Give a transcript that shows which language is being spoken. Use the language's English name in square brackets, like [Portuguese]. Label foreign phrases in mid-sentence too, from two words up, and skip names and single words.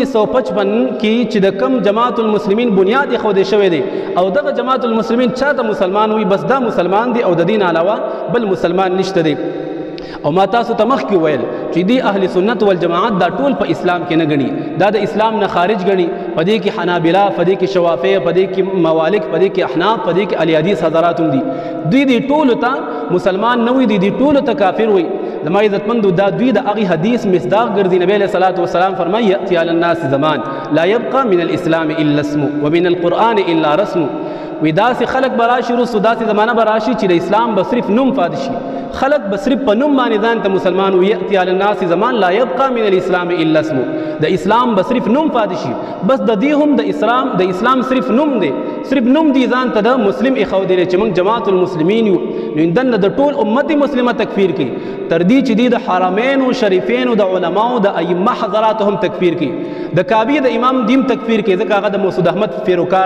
[Pashto] 1955 کې چې د کم جماعت المسلمین بنیاد یې خو دی شوی دی او دغه جماعت المسلمین چاته مسلمان وي بس دا مسلمان دی او د دین علاوه بل مسلمان نشته دی او ما تاسو ته مخکې ویل چې دی اهل سنت والجماعت دا ټول په اسلام کې نه ګڼي دا د اسلام نه خارج ګڼي په دې کې حنابلة په دې کې شوافع په دې کې موالک په دې کې احناف په دې کې اهل حدیث حضرات هم دي دوی ټولو ته مسلمان نه وي دوی ټولو ته کافر وي زما عزتمندو دا دوی د هغې حدیث مصداق ګرځي [Arabic] نبی علیه الصلاة والسلام [Pashto] فرمایي [Arabic] یأتي علی الناس زمان لا يبقى من الاسلام الا اسمه ومن القرآن الا رسمه [Pashto] وی داسې خلق به راشي وروستو داسې زمانه به راشي چې د اسلام به صرف نوم پاتې شي خلق به صرف په نوم باندې ځان ته مسلمان وي [Arabic] یأتي علی الناس زمان لا يبقى من الاسلام الا اسمه [Pashto] د اسلام به صرف نوم پاتې شي بس د دې هم د اسلام صرف نوم دی صرف نوم دی ځان ته د مسلم اخو دی چې موږ جماعت المسلمین یو نو دنه د ټول امت مسلمه تکفیر کوي تر دې چې دی د حرمین او شریفین او د علماو د ائمه حضرات هم تکفیر کوي د کعبه د امام دیم تکفیر کوي ځکه هغه د مسعود احمد پیروکار